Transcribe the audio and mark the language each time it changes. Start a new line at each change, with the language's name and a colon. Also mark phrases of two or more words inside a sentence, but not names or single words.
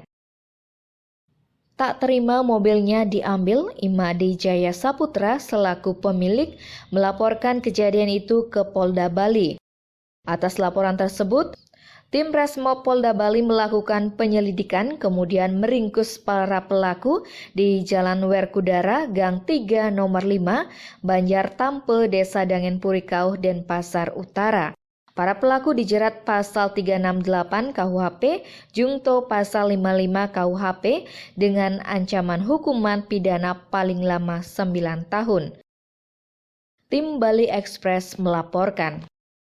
Indonesian: Tak terima mobilnya diambil, Imadi Jaya Saputra selaku pemilik melaporkan kejadian itu ke Polda Bali. Atas laporan tersebut, tim Resmob Polda Bali melakukan penyelidikan kemudian meringkus para pelaku di Jalan Werkudara, Gang 3 Nomor 5, Banjar Tampe, Desa Dangenpuri Kauh, Denpasar Utara. Para pelaku dijerat pasal 368 KUHP, Jungto pasal 55 KUHP dengan ancaman hukuman pidana paling lama 9 tahun. Tim Bali Express melaporkan.